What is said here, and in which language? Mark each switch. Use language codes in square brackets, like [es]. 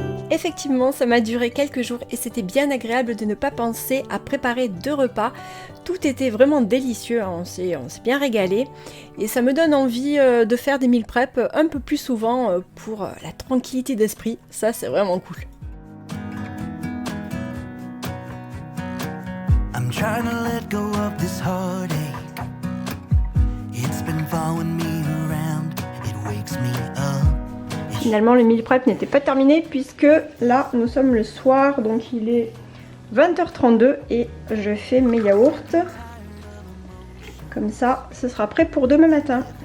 [fr] Effectivement, ça m'a duré quelques jours et c'était bien agréable de ne pas penser à préparer 2 repas. Tout était vraiment délicieux, hein, on s'est bien régalé. Et ça me donne envie de faire des meal prep un peu plus souvent pour la tranquillité d'esprit. Ça, c'est vraiment cool. [en] I'm trying to let go of this heartache. It's been following me around. It wakes me up. [fr] Finalement le meal prep n'était pas terminé puisque là nous sommes le soir, donc il est 20h32 et je fais mes yaourts. Comme ça, ce sera prêt pour demain matin.